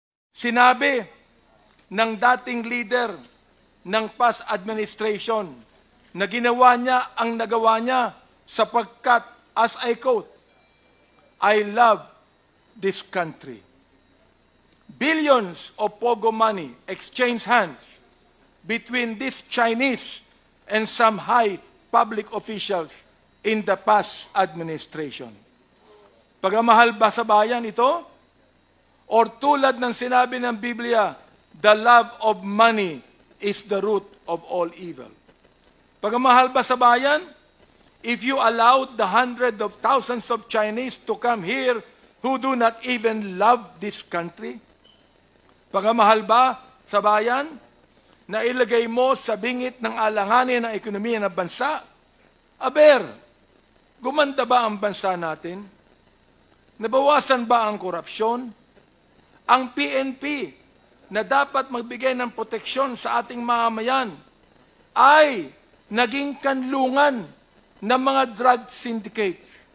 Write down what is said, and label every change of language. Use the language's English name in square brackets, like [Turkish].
[Filipino] Sinabi ng dating leader ng past administration na ginawa niya ang nagawa niya sapagkat, [English] as I quote, I love this country. Billions of pogo money exchanged hands between these Chinese and some high public officials in the past administration. [Filipino] Pagmamahal ba sa bayan ito? [English] Or [Filipino] tulad ng sinabi ng Biblia, [English] the love of money is the root of all evil. [Filipino] Pagmamahal ba sa bayan? [English] If you allowed the hundreds of thousands of Chinese to come here who do not even love this country? [Filipino] Pagmamahal ba sa bayan na ilagay mo sa bingit ng alanganin ng ekonomiya ng bansa? Aber, gumanda ba ang bansa natin? Nabawasan ba ang korupsyon? Ang PNP na dapat magbigay ng proteksyon sa ating mamamayan ay naging kanlungan ng mga drug syndicates.